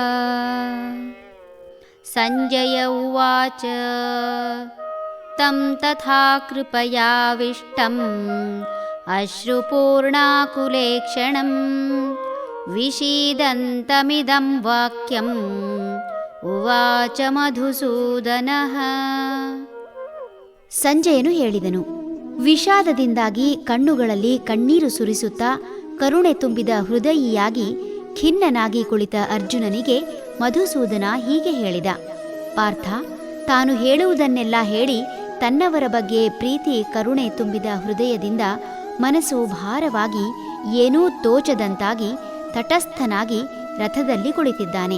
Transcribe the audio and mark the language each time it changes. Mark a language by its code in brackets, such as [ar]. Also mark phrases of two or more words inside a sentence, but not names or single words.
[sa] ಸಂಜಯ ಉವಾಚ तं तथा कृपयाविष्टम् अश्रुपूर्णाकुलेक्षणं विषीदन्तमिदं वाक्यम् ಉವಾಚ ಮಧುಸೂದನಃ. [kn] ಸಂಜಯನು ಹೇಳಿದನು, ವಿಷಾದದಿಂದಾಗಿ ಕಣ್ಣುಗಳಲ್ಲಿ ಕಣ್ಣೀರು ಸುರಿಸುತ್ತಾ ಕರುಣೆ ತುಂಬಿದ ಹೃದಯಿಯಾಗಿ ಖಿನ್ನನಾಗಿ ಕುಳಿತ ಅರ್ಜುನನಿಗೆ ಮಧುಸೂದನ ಹೀಗೆ ಹೇಳಿದ. ಪಾರ್ಥ, ತಾನು ಹೇಳುವುದನ್ನೆಲ್ಲ ಹೇಳಿ ತನ್ನವರ ಬಗ್ಗೆ ಪ್ರೀತಿ ಕರುಣೆ ತುಂಬಿದ ಹೃದಯದಿಂದ ಮನಸ್ಸು ಭಾರವಾಗಿ ಏನೂ ತೋಚದಂತಾಗಿ ತಟಸ್ಥನಾಗಿ ರಥದಲ್ಲಿ ಕುಳಿತಿದ್ದಾನೆ.